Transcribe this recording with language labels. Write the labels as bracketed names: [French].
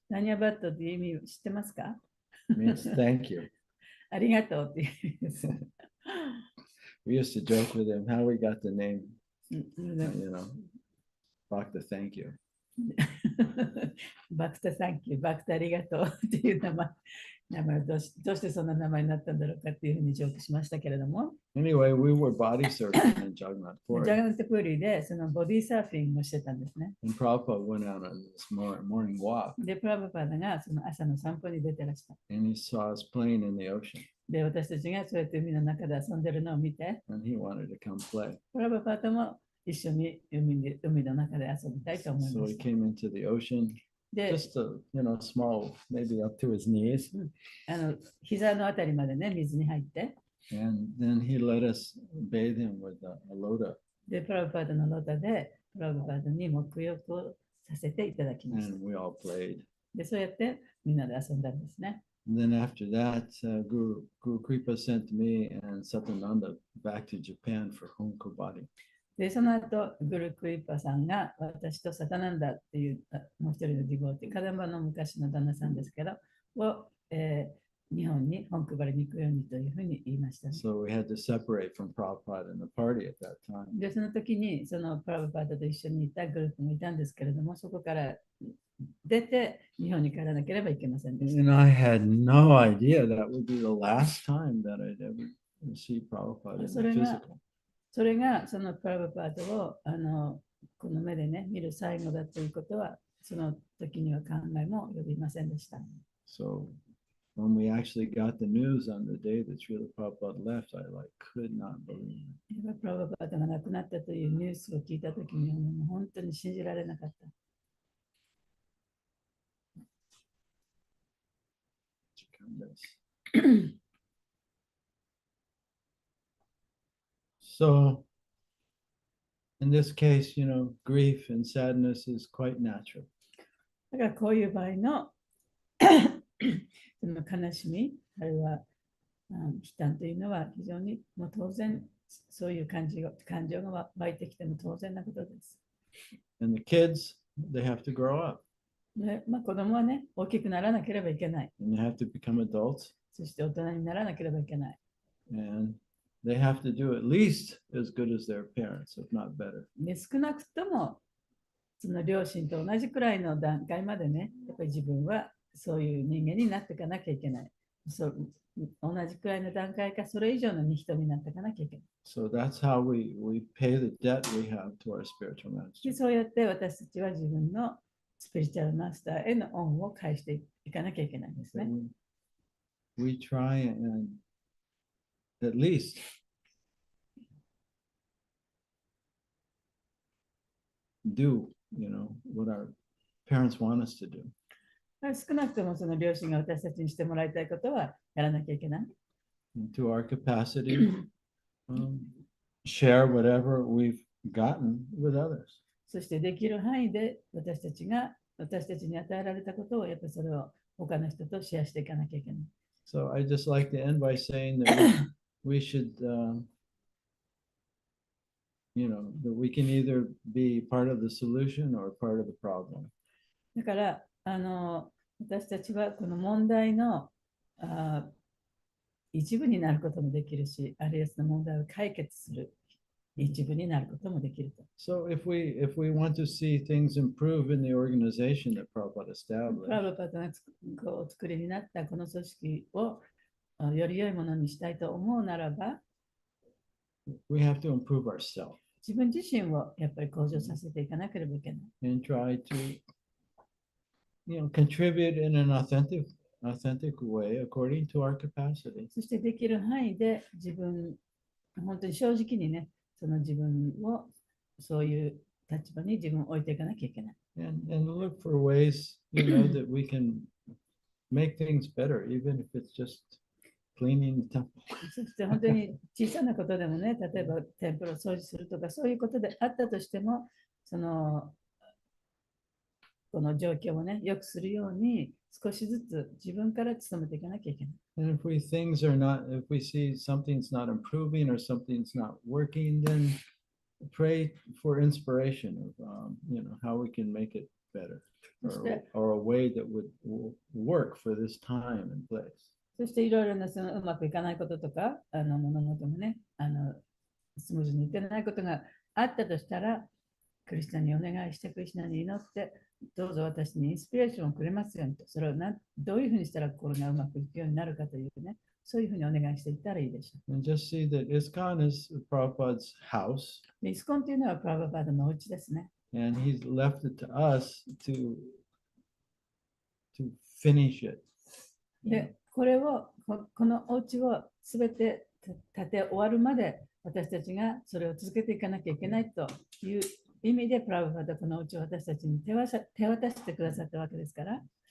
[Japanese] ダニャバッタっていう意味を知ってますか？ [English] It means thank you. [Japanese] ありがとうっていう意味です。 [English] We used to joke with him how we got the name, [Japanese] うん [English] Bhakta thank you. [Japanese] バクタサンキュー、バクタありがとうっていう名前をどうしてそんな名前になったんだろうかっていうふうにジョークしましたけれども、 [English] Anyway, we were body surfing in Jagannath [Japanese] ジャ [English] Puri. [Japanese] ガナットプーリーでそのボディサーフィングをしてたんですね。 [English] And Prabhupada went out on this morning walk [Japanese] で、プラブパダがその朝の散歩に出てらした。 [English] and he saw us playing in the ocean [Japanese] で、私たちがそうやって海の中で遊んでるのを見て、 [English] and he wanted to come play. [Japanese] プラブパダも一緒に海の中で遊びたいと思い [English] So [Japanese] ま [English] he [Japanese] した。 [English] came into the ocean, [Japanese] で、 [English] just a small, maybe up to his knees. [Japanese] 膝のあたりまでね、水に入って、 [English] And then he let us bathe him with a lota. [Japanese] で、プラブパダのロタで、プラブパダに沐浴をさせていただきました。 [English] And we all played. [Japanese] で、そうやってみんなで遊んだんですね。 [English] And then after that, Guru Kripa sent me and Satyananda back to Japan for Honkobadi. [Japanese] で、その後、グルクリッパさんが私とサタナンダっていうもう一人のディボーティー、カダンバの昔の旦那さんですけど、を、日本に本配りに行くようにというふうに言いました、ね。 [English] So we had to separate from Prabhupada in the party at that time. [Japanese] で、その時にそのプラブパーダと一緒にいたグループもいたんですけれども、そこから出て日本に帰らなければいけませんでした。 [English] And I had no idea that would be the last time that I'd ever see Prabhupada in the physical. [Japanese] それがそのプラブパーダをこの目でね、見る最後だということは、その時には考えも及びませんでした。 [English] So when we actually got the news on the day that Srila Prabhupada left, I could not believe it. [Japanese] プラブパーダが亡くなったというニュースを聞いた時にはもう本当に信じられなかった。 [English] So in this case, grief and sadness is quite natural. [Japanese] だからこういう場合のその悲しみ、あるいは悲嘆というのは非常にもう当然そういう感情が湧いてきても当然なことです。 [English] And the kids, they have to grow up [Japanese] で子供はね、大きくならなければいけない。 [English] and they have to become adults [Japanese] そして大人にならなければいけない。 [English] and they have to do at least as good as their parents, if not better. [Japanese] で少なくともその両親と同じくらいの段階までね、やっぱり自分はそういう人間になっていかなきゃいけない。同じくらいの段階かそれ以上の人になっていかなきゃいけない。 [English] So that's how we pay the debt we have to our spiritual [Japanese] で [English] master. [Japanese] そうやって私たちは自分のスピリチュアルマスターへの恩を返していかなきゃいけないんですね。 [English] We try and at least do, what our parents want us to do. [Japanese] 少なくともその両親が私たちにしてもらいたいことはやらなきゃいけない。 [English] And to our capacity, share whatever we've gotten with others. [Japanese] そしてできる範囲で私たちに与えられたことをやっぱりそれを他の人とシェアしていかなきゃいけない。 [English] So I just like to end by saying that we should, that we can either be part of the solution or part of the problem. [Japanese] だから私たちはこの問題の一部になることもできるし、あるいはその問題を解決する一部になることもできると。 [English] So if we want to see things improve in the organization that Prabhupada [Japanese] プ [English] established, [Japanese] ラブパートがお作りになったこの組織をより良いものにしたいと思うならば、 [English] we have to improve ourselves [Japanese] 自分自身をやっぱり向上させていかなければいけない。 [English] and try to contribute in an authentic way according to our capacity. [Japanese] そしてできる範囲で自分、本当に正直にね、その自分をそういう立場に自分を置いていかなきゃいけない。 [English] And look for ways, that we can make things better, even if it's just cleaning the temple. [Japanese] そして本当に小さなことでもね、例えばテンプルを掃除するとか、そういうことであったとしても、この状況をね、良くするように少しずつ自分から努めていかなきゃいけない。 [English] And if we see something's not improving or something's not working, then pray for inspiration of, how we can make it better, or a way that will work for this time and place. [Japanese] そしていろいろなそのうまくいかないこととか、物事もね、スムーズにいってないことがあったとしたら、クリスチャンにお願いして、クリスチャンに祈って、どうぞ私にインスピレーションをくれますようにと、それをどういうふうにしたらこれがうまくいくようになるかというね、そういうふうにお願いしていったらいいでしょう。 [English] And just see that ISKCON is Prabhupada's house. [Japanese] イスコンというのはプラバパーダのお家ですね。 [English] And he's left it to us to finish it. [Japanese] で、このお家をすべて建て終わるまで、私たちがそれを続けていかなきゃいけないという意味で、プラブパダこのうちを私たちに手渡してくださったわけですから。